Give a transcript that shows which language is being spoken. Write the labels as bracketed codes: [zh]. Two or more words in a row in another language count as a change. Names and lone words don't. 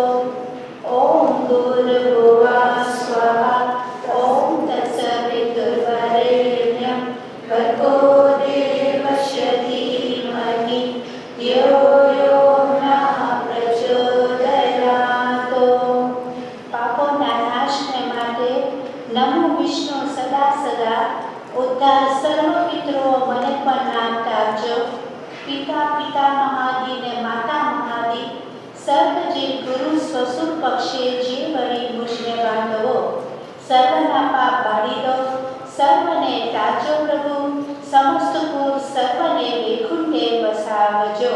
[sa] ॐ भूर्भुवः स्वाहा. ॐ तत्सवितुर्वरेण्यं. भर्गो देवस्य धीमहि. यो यो नमः प्रचोदयात्. [gu] પાપોના નાશને માટે નમો વિષ્ણુ સદા સદા ઉદ્ધાર સર્વ પિતૃઓ મને પણ નામ આપજો. પિતા પિતા મહાદી ને માતા મહાદી સર્વજીવ ગુરુ સ્વસુર પક્ષે જે વળી મુજને બાંધવો સર્વના પાપ બાળી દો સર્વને તાજો પ્રભુ સમસ્ત કુળ સર્વને વૈકુંઠે વસાવજો.